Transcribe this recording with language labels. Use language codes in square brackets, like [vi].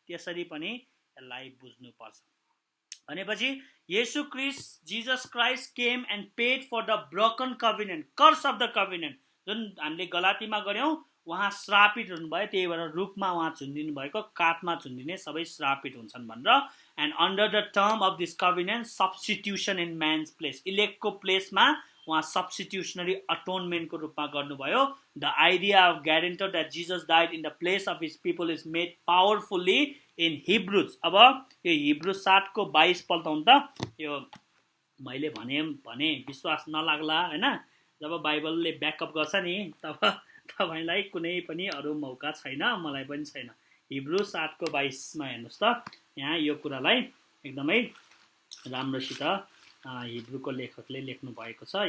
[ne] त्यसरी पनि यसलाई बुझ्नुपर्छ। भनेपछि येशू Christ [en] Jesus Christ came and paid for the broken covenant, curse of the covenant, [ne] जुन हामीले गलातीमा गऱ्यौँ। उहाँ श्रापित हुनुभयो, त्यही भएर रुखमा उहाँ झुन्डिनु भएको, काठमा झुन्डिने सबै श्रापित हुन्छन् भनेर। [en] and under the term of this covenant substitution in man's place, [ne] इलेक्टको प्लेसमा उहाँ सब्स्टिट्युसनरी अटोनमेन्टको रूपमा गर्नुभयो। [en] The idea of guarantor that Jesus died in the place of his people is made powerfully in Hebrews. [ne] अब यो हिब्रू 7को 22 पल्टाउनु त, यो मैले भने विश्वास नलाग्ला होइन। जब बाइबलले ब्याकअप गर्छ नि तब तपाईँलाई कुनै पनि अरू मौका छैन, मलाई पनि छैन। हिब्रू 7को 22मा हेर्नुहोस् त, यहाँ यो कुरालाई एकदमै राम्रोसित हिब्रूको लेखकले लेख्नु भएको छ।